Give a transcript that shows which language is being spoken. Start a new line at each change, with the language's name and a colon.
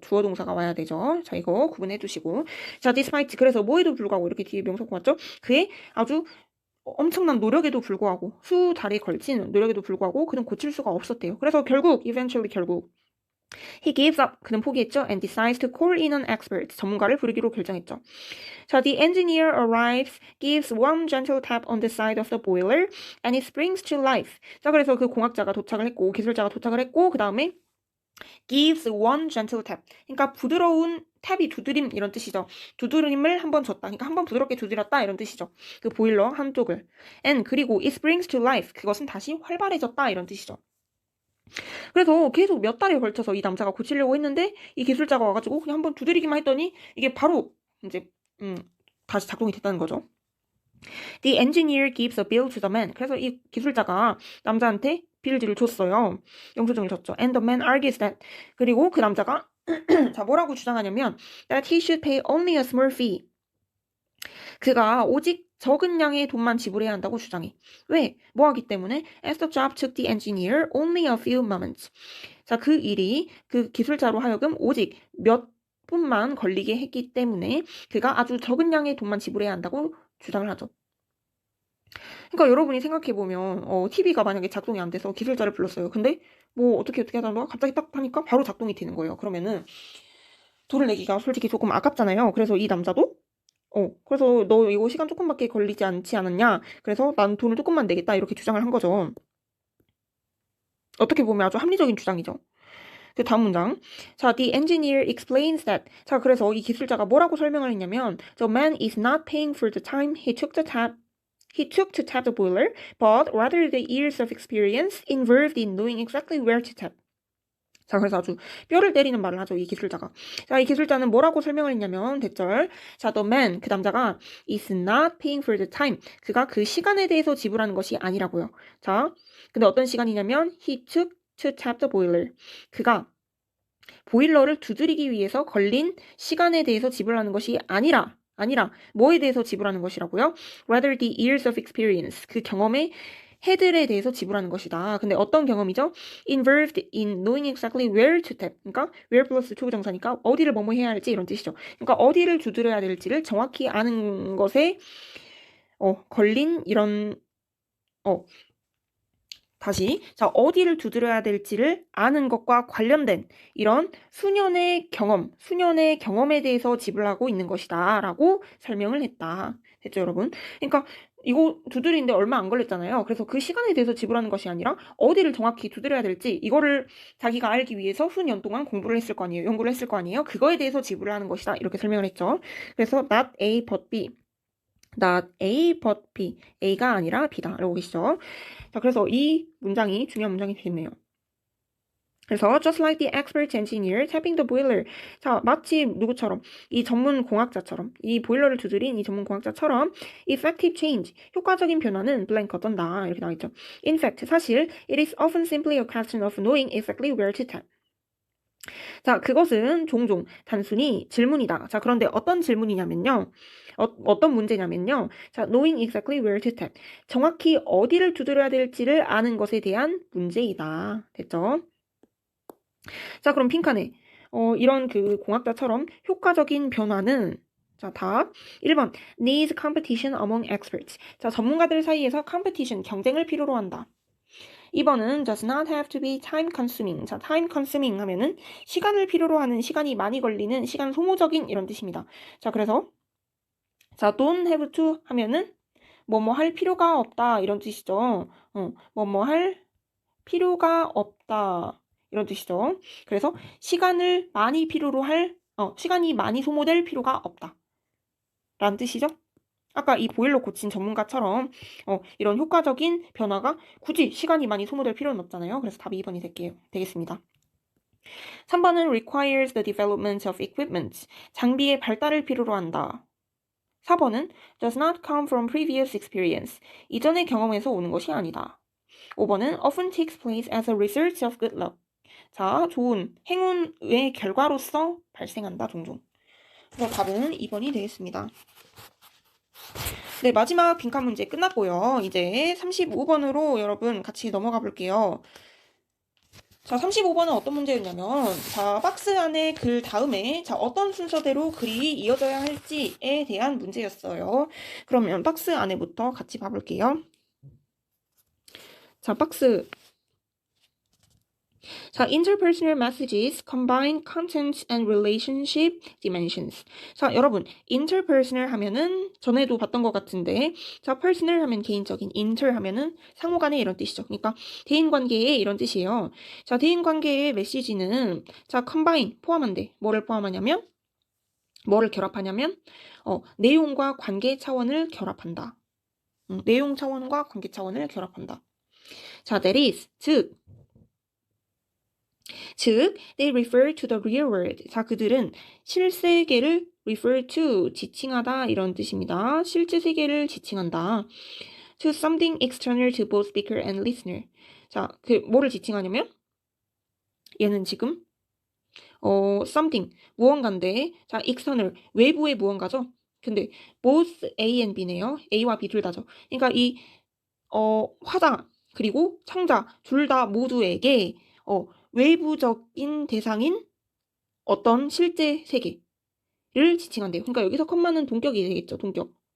Korean: 주어 동사가 와야 되죠. 자, 이거 구분해 두시고. 자, despite 그래서 뭐에도 불구하고 이렇게 뒤에 명사구 왔죠? 그의 아주 엄청난 노력에도 불구하고 수 달에 걸친 노력에도 불구하고 그는 고칠 수가 없었대요. 그래서 결국
English: he gives up.
Korean: 그는 포기했죠.
English: And decides to call in an expert.
Korean: 전문가를 부르기로 결정했죠.
English: 자, the engineer arrives, gives one gentle tap on the side of the boiler, and it springs to life.
Korean: 자, 그래서 그 공학자가 도착을 했고 기술자가 도착을 했고 그 다음에
English: gives one gentle tap.
Korean: 그러니까 부드러운 탭이 두드림 이런 뜻이죠. 두드림을 한번 줬다. 그러니까 한번 부드럽게 두드렸다 이런 뜻이죠. 그 보일러 한쪽을.
English: And 그리고 it springs to life.
Korean: 그것은 다시 활발해졌다 이런 뜻이죠. 그래서 계속 몇 달에 걸쳐서 이 남자가 고치려고 했는데 이 기술자가 와가지고 그냥 한번 두드리기만 했더니 이게 바로 이제 다시 작동이 됐다는 거죠.
English: The engineer gives a bill to the man.
Korean: 그래서 이 기술자가 남자한테 빌지를 줬어요. 영수증을 줬죠.
English: And the man argues that.
Korean: 그리고 그 남자가 자, 뭐라고 주장하냐면
English: that he should pay only a small fee.
Korean: 그가 오직 적은 양의 돈만 지불해야 한다고 주장해. 왜? 뭐 하기 때문에?
English: As the job took the engineer only a few moments.
Korean: 자, 그 일이 그 기술자로 하여금 오직 몇 분만 걸리게 했기 때문에 그가 아주 적은 양의 돈만 지불해야 한다고 주장을 하죠. 그러니까 여러분이 생각해보면 TV가 만약에 작동이 안 돼서 기술자를 불렀어요. 근데 뭐 어떻게 하다가 갑자기 딱 하니까 바로 작동이 되는 거예요. 그러면은 돈을 내기가 솔직히 조금 아깝잖아요. 그래서 이 남자도 그래서 너 이거 시간 조금밖에 걸리지 않지 않았냐? 그래서 난 돈을 조금만 내겠다 이렇게 주장을 한 거죠. 어떻게 보면 아주 합리적인 주장이죠. 그 다음 문장.
English: 자, the engineer explains that.
Korean: 자, 그래서 이 기술자가 뭐라고 설명을 했냐면
English: the man is not paying for the time he took to tap the boiler, but rather the years of experience involved in knowing exactly where to tap.
Korean: 자, 그래서 아주 뼈를 때리는 말을 하죠, 이 기술자가. 자, 이 기술자는 뭐라고 설명을 했냐면, 대절.
English: 자, the man,
Korean: 그 남자가
English: is not paying for the time.
Korean: 그가 그 시간에 대해서 지불하는 것이 아니라고요. 자, 근데 어떤 시간이냐면,
English: he took to tap the boiler.
Korean: 그가 보일러를 두드리기 위해서 걸린 시간에 대해서 지불하는 것이 아니라 뭐에 대해서 지불하는 것이라고요?
English: Rather the years of experience.
Korean: 그 경험의 해들에 대해서 지불하는 것이다. 근데 어떤 경험이죠?
English: Involved in knowing exactly where to tap.
Korean: 그러니까 where 플러스 초부정사니까 어디를 뭐뭐 해야 할지 이런 뜻이죠. 그러니까 어디를 두드려야 될지를 정확히 아는 것에 걸린 이런 다시 자 어디를 두드려야 될지를 아는 것과 관련된 이런 수년의 경험에 대해서 지불하고 있는 것이다 라고 설명을 했다. 됐죠, 여러분? 그러니까 이거 두드리는데 얼마 안 걸렸잖아요. 그래서 그 시간에 대해서 지불하는 것이 아니라 어디를 정확히 두드려야 될지 이거를 자기가 알기 위해서 수년 동안 공부를 했을 거 아니에요. 연구를 했을 거 아니에요. 그거에 대해서 지불을 하는 것이다. 이렇게 설명을 했죠. 그래서
English: not A but B. not A but B.
Korean: A가 아니라 B다. 라고 계시죠. 자, 그래서 이 문장이 중요한 문장이 되겠네요.
English: 그래서 just like the expert engineer tapping the boiler.
Korean: 자, 마치 누구처럼? 이 전문 공학자처럼. 이 보일러를 두드린 이 전문 공학자처럼
English: effective change.
Korean: 효과적인 변화는 blank 어떤다. 이렇게 나와 있죠.
English: In fact, 사실 it is often simply a question of knowing exactly where to tap.
Korean: 자, 그것은 종종 단순히 질문이다. 자, 그런데 어떤 질문이냐면요. 어떤 문제냐면요.
English: 자, knowing exactly where to tap.
Korean: 정확히 어디를 두드려야 될지를 아는 것에 대한 문제이다. 됐죠? 자, 그럼 핑카네. 이런 그 공학자처럼 효과적인 변화는 자, 답 1번
English: needs competition among experts.
Korean: 자, 전문가들 사이에서 competition, 경쟁을 필요로 한다.
English: 2번은 does not have to be time consuming.
Korean: 자, time consuming 하면은 시간을 필요로 하는, 시간이 많이 걸리는, 시간 소모적인 이런 뜻입니다. 자, 그래서 자, don't have to 하면은 뭐뭐 할 필요가 없다 이런 뜻이죠. 뭐뭐 할 필요가 없다 이런 뜻이죠. 그래서 시간을 많이 필요로 할, 시간이 많이 소모될 필요가 없다 라는 뜻이죠. 아까 이 보일러 고친 전문가처럼 이런 효과적인 변화가 굳이 시간이 많이 소모될 필요는 없잖아요. 그래서 답이 2번이 되겠습니다.
English: 3번은 requires the development of equipment.
Korean: 장비의 발달을 필요로 한다.
English: 4번은 does not come from previous experience.
Korean: 이전의 경험에서 오는 것이 아니다.
English: 5번은 often takes place as a result of good luck.
Korean: 자, 좋은 행운의 결과로서 발생한다, 종종. 그래서 답은 2번이 되겠습니다. 네, 마지막 빈칸 문제 끝났고요. 이제 35번으로 여러분 같이 넘어가 볼게요. 자, 35번은 어떤 문제였냐면, 자, 박스 안에 글 다음에, 자, 어떤 순서대로 글이 이어져야 할지에 대한 문제였어요. 그러면 박스 안에부터 같이 봐볼게요. 자, 박스.
English: 자, interpersonal messages combine content and relationship dimensions.
Korean: 자, 여러분, interpersonal 하면은 전에도 봤던 것 같은데, 자, personal 하면 개인적인, inter 하면은 상호간의 이런 뜻이죠. 그러니까 대인관계의 이런 뜻이에요. 자, 대인관계의 메시지는 자, combine 포함한대. 뭐를 포함하냐면, 뭐를 결합하냐면, 내용과 관계 차원을 결합한다. 내용 차원과 관계 차원을 결합한다.
English: 자, that is, 즉, they refer to the real world.
Korean: 자, 그들은 실세계를 refer to, 지칭하다 이런 뜻입니다. 실제 세계를 지칭한다.
English: To something external to both speaker and listener.
Korean: 자, 뭐를 지칭하냐면 얘는 지금 something, 무언가인데 자, external, 외부의 무언가죠. 근데 both A and B네요. A와 B 둘 다죠. 그러니까 이 화자 그리고 청자 둘 다 모두에게 외부적인 대상인 어떤 실제 세계를 지칭한대요. 그러니까 여기서 컴마는 동격이 되겠죠. 동격.